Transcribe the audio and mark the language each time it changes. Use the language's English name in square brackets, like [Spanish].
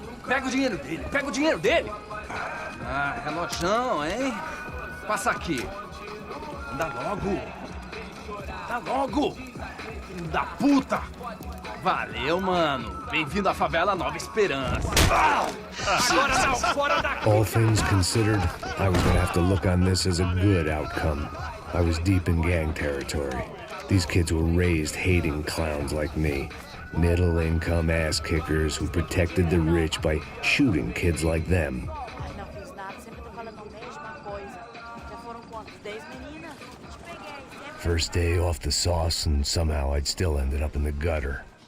[Portuguese] Pega o dinheiro dele, Ah, relojão, hein? Passa aqui. Anda logo. Filho da puta. Valeu, mano. Bem-vindo à favela Nova Esperança. Agora não, fora daqui. [English] All things considered, I was gonna have to look on this as a good outcome. I was deep in gang territory. These kids were raised hating clowns like me. Middle-income ass-kickers who protected the rich by shooting kids like them. [Portuguese] Ai, não fiz nada, sempre tô falando a mesma coisa. Já foram quantos? 10 meninas? Te peguei, sempre. [English] First day off the sauce, and somehow I'd still ended up in the gutter.